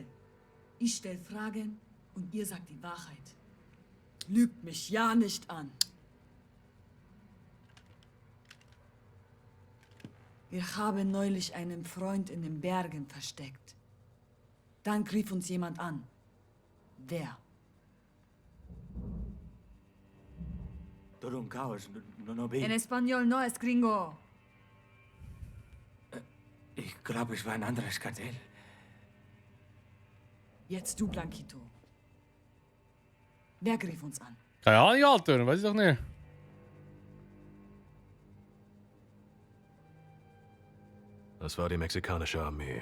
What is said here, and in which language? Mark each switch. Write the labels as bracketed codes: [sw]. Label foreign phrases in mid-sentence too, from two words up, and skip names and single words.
[de] Ich stelle Fragen und ihr sagt die Wahrheit. Lügt mich ja nicht an. Wir haben neulich einen Freund in den Bergen versteckt. Dann griff uns jemand an. Wer? [es] En español no es gringo. [de] Ich glaube, es war ein anderes Kartell. Jetzt du, Blanquito. Wer griff uns an? Keine Ahnung, Alter, weiß ich doch nicht. Das war die mexikanische Armee.